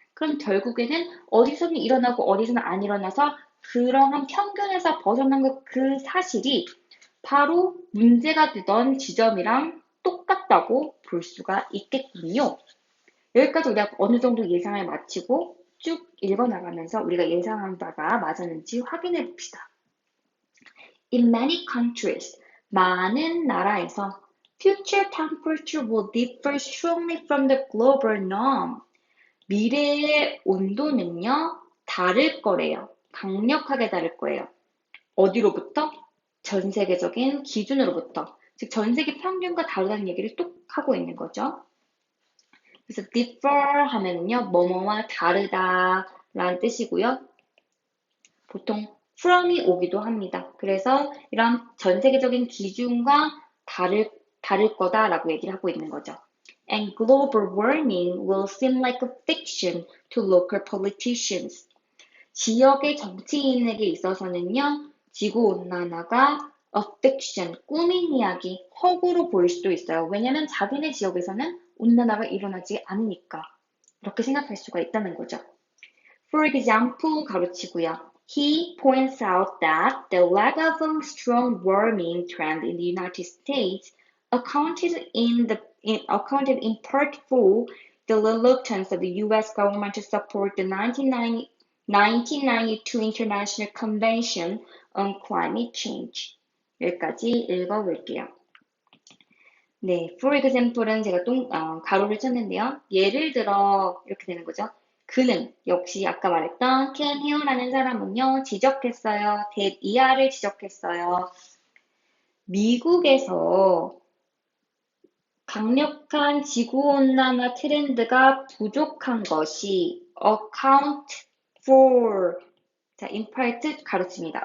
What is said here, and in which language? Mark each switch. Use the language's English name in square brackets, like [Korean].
[Korean] 그럼 결국에는 어디서는 일어나고 어디서는 안 일어나서 그러한 평균에서 벗어난 그 사실이 바로 문제가 되던 지점이랑 똑같다고 볼 수가 있겠군요. 여기까지 우리가 어느 정도 예상을 마치고 쭉 읽어나가면서 우리가 예상한 바가 맞았는지 확인해 봅시다. [English] In many countries, [Korean] 많은 나라에서 [English] future temperature will differ strongly from the global norm. [Korean] 미래의 온도는요, 다를 거래요. 강력하게 다를 거예요. 어디로부터? 전 세계적인 기준으로부터. 즉, 전 세계 평균과 다르다는 얘기를 또 하고 있는 거죠. 그래서 differ 하면요, 뭐뭐와 다르다 라는 뜻이고요. 보통 from이 오기도 합니다. 그래서 이런 전 세계적인 기준과 다를 거다라고 얘기를 하고 있는 거죠. [English] And global warming will seem like a fiction to local politicians. [Korean] 지역의 정치인에게 있어서는요, 지구온난화가 a fiction, 꾸민 이야기, 허구로 보일 수도 있어요. 왜냐면 자기네 지역에서는 온난화가 일어나지 않으니까. 이렇게 생각할 수가 있다는 거죠. [English] For example, [Korean] 가로치고요. [English] He points out that the lack of a strong warming trend in the United States accounted in part for the reluctance of the U.S. government to support the 1992 International Convention on Climate Change. [Korean] 여기까지 읽어볼게요. 네, [English] for example [Korean] 은 제가 가로를 쳤는데요. 예를 들어 이렇게 되는 거죠. 그는 역시 아까 말했던 켄 히어라는 사람은요, 지적했어요. 이하를 지적했어요. 미국에서 강력한 지구온난화 트렌드가 부족한 것이 account for, 자, in part 가로칩니다.